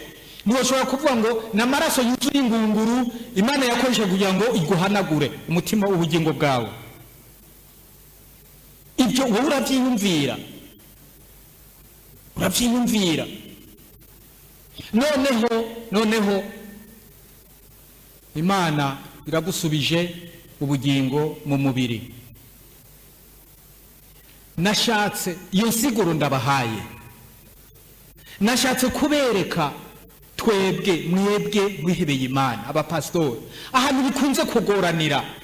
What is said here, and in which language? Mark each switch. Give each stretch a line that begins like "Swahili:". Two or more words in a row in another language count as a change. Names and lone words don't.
Rundi: Ntushobora kuvuga ngo n'amaraso yuzuye ingunguru Imana yakoresha kugira ngo iguhanagure umutima w'ubugingo bwawe. Ibyo wowe urabyiyumvira noneho Imana iragusubije ubugingo mu mubiri. Nashatse iyo nsiguro ndabahaye, nashatse kubereka mwebwe mwihebeye Imana abapastori ahantu bikunze kugoranira